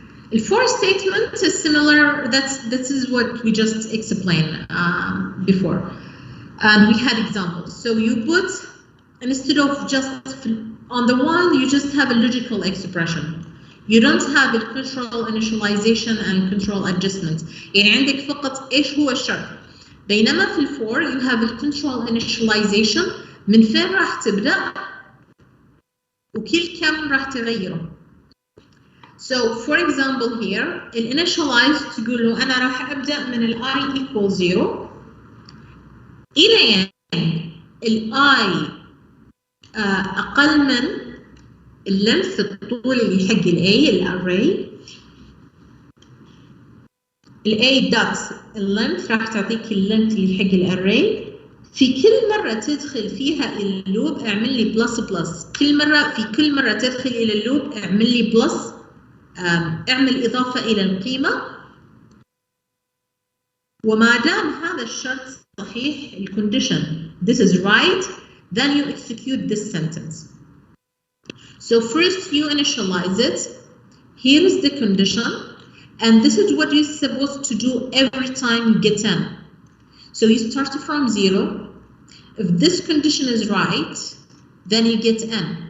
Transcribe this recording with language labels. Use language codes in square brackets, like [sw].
[en] The for statement is similar. This is what we just explained before, and we had examples. So you put, instead of just on the one, you just have a logical expression. You don't have a control initialization and control adjustment. [ar] يعني عندك فقط إيش هو الشرط. بينما في الفور [en] you have a control initialization. [ar] من فين راح تبدأ وكل كم راح تغيره. [en] So, for example here, initialize [ar] تقول له أنا راح أبدأ من [en] I equals 0 [ar] إلى I أقل من اللينث الطول اللي حق الأري. A dot اللينث راح تعطيك اللينث اللي حق الأري. في كل مرة تدخل فيها اللوب اعمل لي بلس بلس. في كل مرة تدخل إلى اللوب اعمل لي بلس. اعمل إضافة إلى القيمة، وما دام هذا الشرط صحيح الcondition [en] this is right, then you execute this sentence. So first you initialize it. Here is the condition, and this is what you're supposed to do every time you get in. So you start from 0. If this condition is right, then you get in.